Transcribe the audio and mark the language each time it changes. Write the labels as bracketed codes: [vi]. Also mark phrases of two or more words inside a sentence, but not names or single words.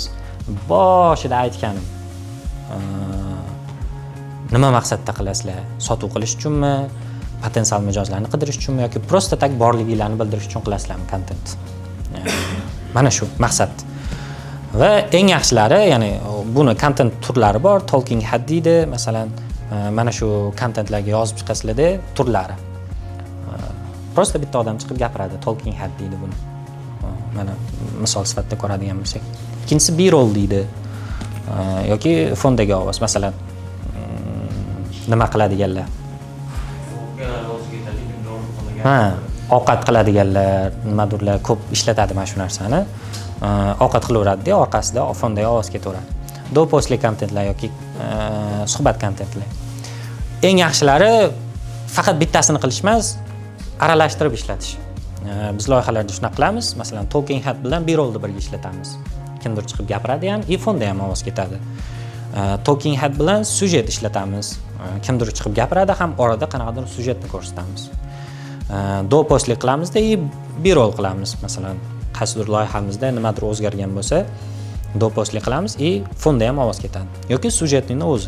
[uz] Boshida aytganim, nima maqsadda qilasizlar? Sotuv qilish uchunmi, potensial mijozlarni qidirish uchunmi yoki [ru] prosta tak [uz] borliginglarni bildirish uchun qilasizlarmi kontent? Mana shu maqsad. Va eng yaxshilari, ya'ni buni kontent turlari bor, [en] talking head [uz] deydi, masalan, mana shu kontentlarga yozib chiqasizlarda turlari. Prosta bitta odam chiqib gapiradi, [en] talking head [uz] deydi buni. mana misol sifatida ko'radigan bo'lsak. Ikkinchisi B-roll deydi. Yoki fondagi ovoz, masalan, nima qiladiganlar? Ovqat qiladiganlar, nimadirlar ko'p ishlatadi mana shu narsani. Ovqat qilaveradi-da, orqasida fondagi ovoz ketaveradi. Do-posli kontentlar yoki suhbat kontentlar. Eng yaxshilari faqat bittasini qilish emas, aralashtirib ishlatish. Biz loyihalarda shuna qilamiz. Masalan, [en] talking head [uz] bilan B-rollni birga ishlatamiz. Kimdir chiqib gapiradi ham, fonda ham ovoz ketadi. [en] Talking head [uz] bilan syujet ishlatamiz. Kimdir chiqib gapiradi ham, orada qanaqadir syujetni ko'rsatamiz. Do-postli qilamizda, B-roll qilamiz. Masalan, qaysidir loyihamizda nimadir o'zgargan bo'lsa, do-postli qilamiz, fonda ham ovoz ketadi. Yoki syujetning o'zi.